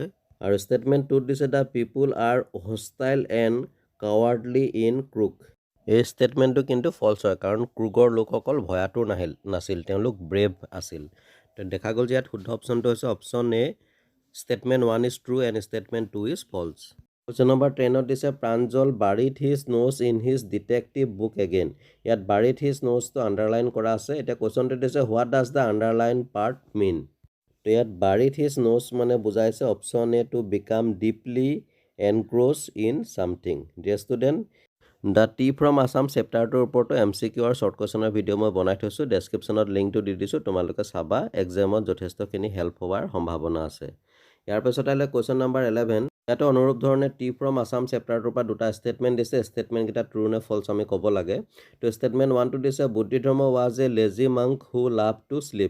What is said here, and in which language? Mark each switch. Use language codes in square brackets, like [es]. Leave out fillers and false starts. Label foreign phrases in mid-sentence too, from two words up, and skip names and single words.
[as] আৰু ষ্টেটমেণ্ট 2ত দিছে, [en] the people are hostile and cowardly in Kruk. [as] এই ষ্টেটমেণ্টটো কিন্তু ফল্ছ হয়, কাৰণ ক্ৰুগৰ লোকসকল ভয়াতুৰ নাছিল, তেওঁলোক ব্ৰেভ আছিল। তো দেখা গ'ল যে ইয়াত শুদ্ধ অপশ্যনটো হৈছে অপশ্যন এ, [en] statement 1 is true and statement 2 is false. Question number 10 [as] দিছে [en] প্ৰাঞ্জল buried his nose in his detective book again. ইয়াত buried his nose to underline [as] কৰা আছে। এতিয়া কোৱেশ্যনটো দিছে [en] what does the underline part mean? [as] তো ইয়াত [en] buried his nose [as] মানে বুজাইছে অপশ্যন এ [en] to become deeply engrossed in something. Dear student, [as] The Tea from Assam চেপ্টাৰটোৰ ওপৰতো MCQ আৰু [en] short questionৰ [as] ভিডিঅ' মই বনাই থৈছোঁ। ডেছক্ৰিপশ্যনত লিংকটো দি দিছোঁ, তোমালোকে চাবা। এক্সামত যথেষ্টখিনি হেল্প হোৱাৰ সম্ভাৱনা আছে। ইয়াৰ পিছত আহিলে [en] question number [as] 11। ইয়াতো অনুৰূপ ধৰণে টি ফ্ৰম আছাম চেপ্টাৰটোৰ পৰা দুটা ষ্টেটমেণ্ট দিছে। ষ্টেটমেণ্টকেইটা ট্ৰু নে ফল্ছ আমি ক'ব লাগে। তো ষ্টেটমেণ্ট 1টো দিছে [en] Buddhi Dharma was a lazy monk who love to sleep.